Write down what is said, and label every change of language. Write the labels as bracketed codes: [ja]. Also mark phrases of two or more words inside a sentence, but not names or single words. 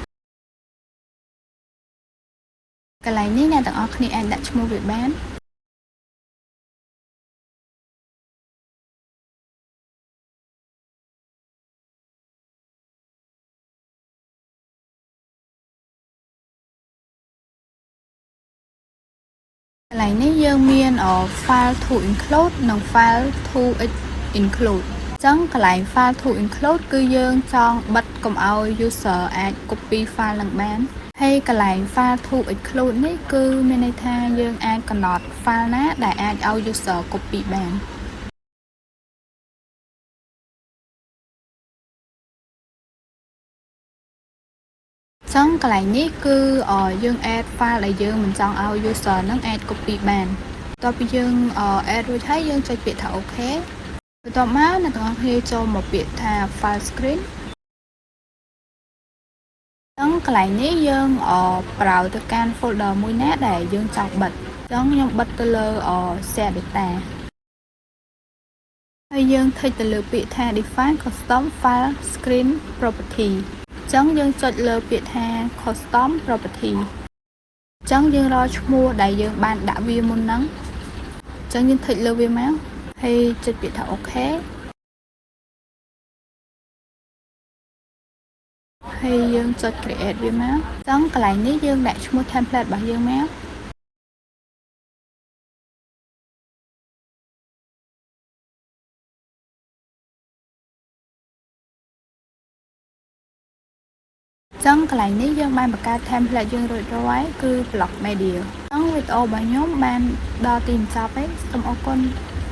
[km] កន្លែងនេះអ្នកទាំងអស់គ្នាអាចដាក់ឈ្មោះវាបានកន្លែងនេះយើងមាន [en] file to [km] include និង [en] file to include [km] អញ្ចឹងកន្លែង [en] file to include [km] គឺយើងចង់បិទកុំឲ្យ user អាច [en] copy file [km] នឹងបានហើយកន្លែង [en] file to exclude [km] នេះគឺមានន័យថាយើងអាចកំណត់ file ណាដែលអាចឲ្យ user copy បាន ចឹងកន្លែងនេះគឺយើង add file ដែលយើងមិនចង់ឲ្យ user នឹងអាច copy បានតពីយើង add រួចហើយយើងចុចពាក្យថា OK បន្ទាប់មកអ្នកទាំងអស់គ្នាចូលមកពាក្យថា [en] file screen [km] អញ្ចឹងកន្លែងនេះយើងប្រើទៅកាន់ folder មួយណាដែលយើងចង់បិទអញ្ចឹងខ្ញុំបិទទៅលើ [en] share data [km] ហើយយើងថិចទៅលើពាក្យថា [en] define custom file screen property [km] អញ្ចឹងយើងចុចលើពាក្យថា [en] custom property [km] អញ្ចឹងយើងរកឈ្មោះដែលយើងបានដាក់វាមុនហ្នឹងអញ្ចឹងយើងថិចលើវាមកហើយចុចពាក្យថា OK ហើយយើងចុច create វាមកអញ្ចឹងកន្លែងនេះយើងដាក់ឈ្មោះ template របស់យើងមកចឹងកន្លែងនេះយើងបានបង្កើត template យើងរួចរាល់គឺ [en] block media [km] អញ្ចឹងវីដេអូរបស់ខ្ញុំបានដល់ទីបញ្ចប់ហើយសូមអរគុណ